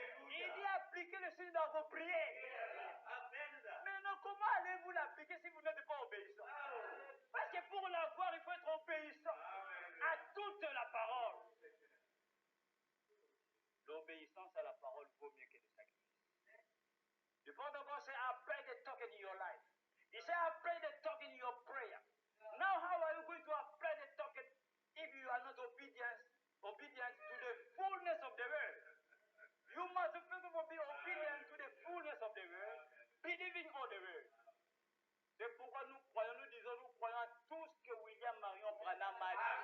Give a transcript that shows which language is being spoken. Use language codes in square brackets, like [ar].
[fr] Il dit appliquer les signes dans vos prières. Maintenant, comment allez-vous l'appliquer si vous n'êtes pas obéissant? Parce que pour l'avoir, il faut être obéissant à toute la parole. L'obéissance à la parole vaut mieux que le sacrifice. [en] The Bible says, apply the token in your life. He said, apply the token in your prayer. Now, how are you going to apply the token if you are not obedient to the fullness of the word? You must first of all be obedient to the fullness of the word, believing all the word. [fr] C'est pourquoi nous croyons à tout ce que William Marion Branham a dit.